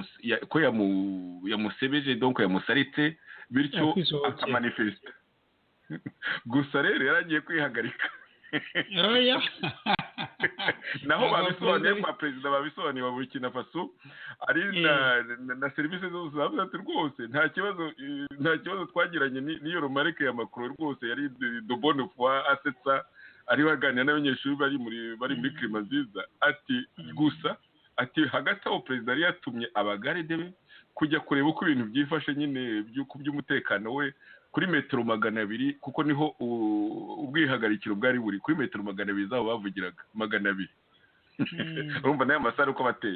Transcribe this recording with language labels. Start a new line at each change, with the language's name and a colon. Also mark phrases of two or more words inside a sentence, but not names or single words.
Kinyarwanda: yamusebeje donc yamusaritse bityo akamanifesta gusa rero yaragiye kwihagarika naho babisobanuye kwa perezida babisobanuye wa Burkina Faso ari na serivisi zose zavuze ati rwose nta kibazo twagiranye n'iyo romarike ya Macron rwose yari
French: de bonne foi
Kinyarwanda: asetsa ari baganira n'abanyeshuri bari muri klima nziza ati gusa ati hagati aho perezida yari yatumye abagaride be kujya kureba uko ibintu byifashe nyine by'umutekano we kuri metero 200 kuko niho ubwihagarikiro bwari buri kuri metero 200 zabo bavugiraga 200 urumva nayo masara uko bateye